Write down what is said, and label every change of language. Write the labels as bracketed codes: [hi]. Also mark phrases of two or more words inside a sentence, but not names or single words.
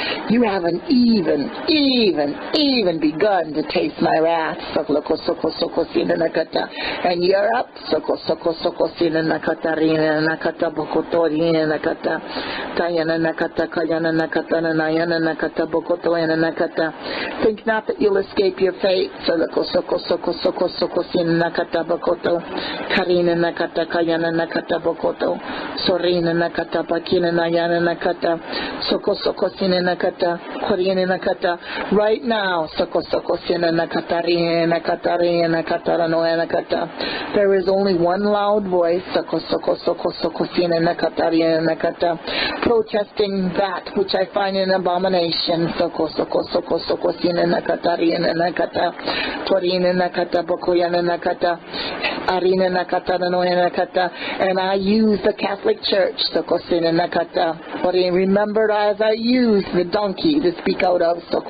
[en] You haven't even begun to taste my wrath. And you're up. Think not that you'll escape your fate. Karina nakata kayana nakata bokoto sorina nakata bakina nayana nakata soko soko sina nakata korina nakata right now soko soko sina nakata rina nakata rina nakata noya nakata. There is only one loud voice soko soko soko soko sina nakata rina nakata, protesting that which I find an abomination. Soko soko soko soko sina nakata rina nakata korina nakata bokoyana nakata arina nakata noya nakata. And I use the Catholic Church, remember as I use the donkey to speak out of,